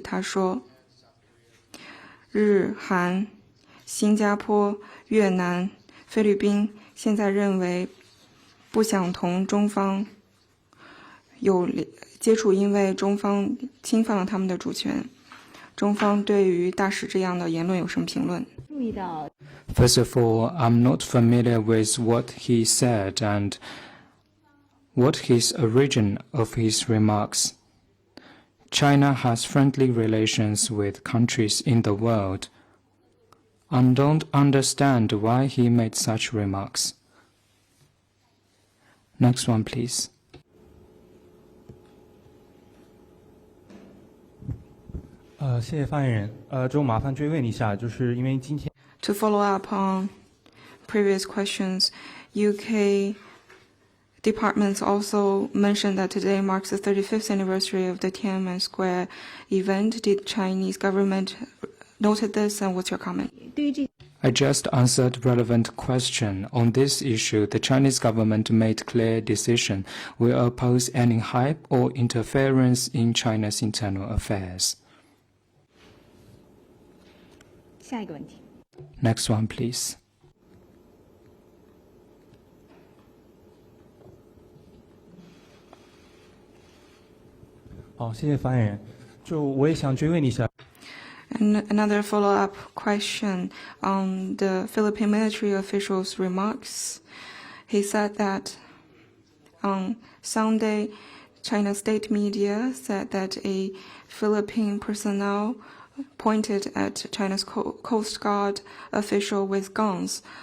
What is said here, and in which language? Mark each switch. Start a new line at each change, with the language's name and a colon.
Chinese: 他说，日、韩、新加坡、越南、菲律宾现在认为不想同中方有接触，因为中方侵犯了他们的主权。中方对于大使这样的言论有什么评论？
English: First of all, I'm not familiar with what he said and what his origin of his remarks. China has friendly relations with countries in the world. I don't understand why he made such remarks. Next one, please.
Chinese: 谢谢发言人。就麻烦追问一下，就是因为今天
English: To follow up on previous questions, UK departments also mentioned that today marks the 35th anniversary of the Tiananmen Square event. Did Chinese government noted this, and what's your comment? I just answered relevant question. On this issue, the Chinese government made clear decision. We oppose any hype or interference in China's internal affairs.
Chinese: 下一个问题。
English: Next one, please.
Chinese: 谢谢发言人。就我也想追问一下。
English: Another follow-up question on the Philippine military official's remarks. He said that on Sunday, China state media said that a Philippine personnel pointed at China's Coast Guard official with guns.